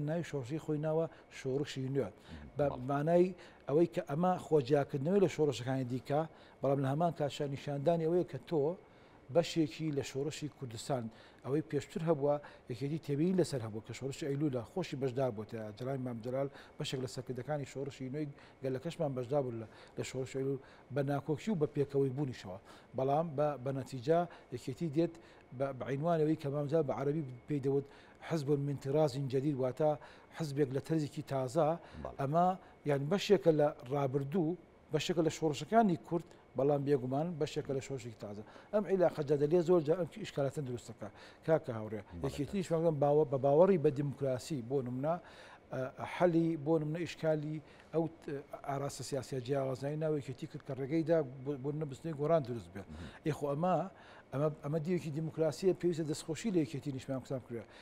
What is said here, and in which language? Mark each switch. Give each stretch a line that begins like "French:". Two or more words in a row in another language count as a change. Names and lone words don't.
Central Kurdish: ناوی شۆڕشی خۆی ناوە شۆڕشی نوێت بە مانای ئەوەی کە ئەمە خۆجیاکردنەوەی لە شۆڕشەکانی دیکە بەڵام لە هەمان کاتشا نیشاندانی ئەوەیە کە تۆ بەشێکی لە شۆڕشی کوردستان ئەوەی پێشتر هەبووە یەکێتی تێبین لەسەر هەبوو کە شۆڕشی ئەیلولا خۆشی بەشدار بۆ جەناب مامجلال بەشێک لە سەرکردەکانی شۆڕشی نوێی گەلەکەشمان بەشدار بوو لە شۆڕشی ئەیلول بە ناکۆکی و بە پێکەوەی بوونیشەوە بەڵام بە نەتیجە یەکێتی دێت بەعینوانەوەی کە مامجلال بە عەرەبی پێی دەوت
Arabic: حزب من طراز جديد
Central Kurdish: واتە حزبێک لە تەرزێکی تازە ئەمە یان بەشێکە لە ڕابردوو بەشێکە لە شۆڕشەکانی کورد بەڵام بێگومان بەشێکە لە شۆڕشێکی تازە ئەم عێلاقە جەدەلیە زۆر جار ئەم ئیشکالاتە دروستەکە کاکە هاوڕێ یەکێتیش بە باوەڕی بە دیموکراسی بۆ نمونە حەلی بۆ نمونە ئیشکالی ئەو ئاراستە سیاسیە جیاوازایی ناوی یەکێتی کرد کە ڕێگەیدا بۆ نەبستنی گۆڕان دروست بێت ئێخۆ ئەمە دیوێکی دیموکراسیە پێویستە دەستخۆشی لە یەکێتی نیشمان کوردستان بکرێت